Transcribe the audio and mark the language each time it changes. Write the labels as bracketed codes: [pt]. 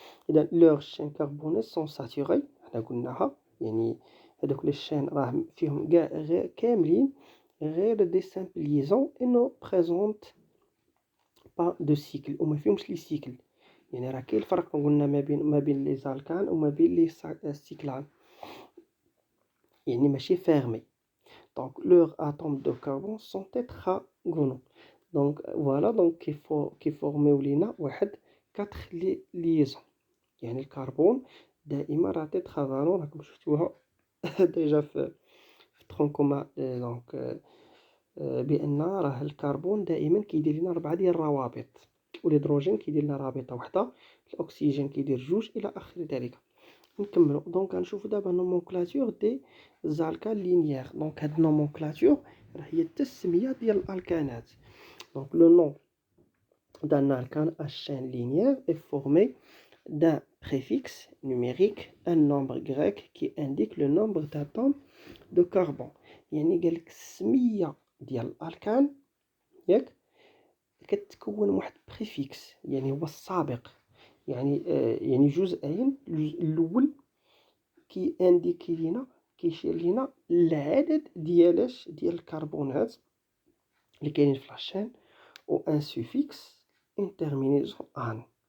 [ar] إذا لوغ شين كربوني سون ساتوري، حنا قلناها، يعني هادوك لي شين راه فيهم كاع غير كاملين غير دي سامبل ليزون إي نو بريزونت با دو سيكل، وما فيهمش لي سيكل. يعني راه كاين الفرق قلنا ما بين لي زالكان وما بين لي سيكلان، يعني ماشي فيرمي. [fr] Donc leurs atomes de carbone sont tétragonaux. Donc voilà, donc [ar] كيفورميو لينا واحد 4 ليزون. يعني الكربون دائما راه تيتراغونال، راكم شفتوها ديجا في الترونكوما. دونك بان راه الكربون دائما كيدير لنا 4 ديال الروابط، والهيدروجين كيدير لنا رابطه واحده، الاكسجين كيدير جوج الى اخر ذلك. نكملو. دونك غنشوفو دابا نومونكلاتور دي زالكان لينيير. دونك هاد النومونكلاتور راه هي التسميه ديال الالكانات. [fr] دونك لو نون d'un alkane à chaîne linéaire est formé d'un préfixe numérique, un nombre grec qui indique le nombre d'atomes de carbone. [ar] يعني قالك السميه ديال الالكان ياك كتكون واحد بريفيكس، يعني هو السابق، يعني جزئين. الجزء الاول كي انديكي لينا، كيشير لينا العدد ديال الكربونات اللي كاينين في لاشين، و ان سوفيكس اون تيرمينيزون ان.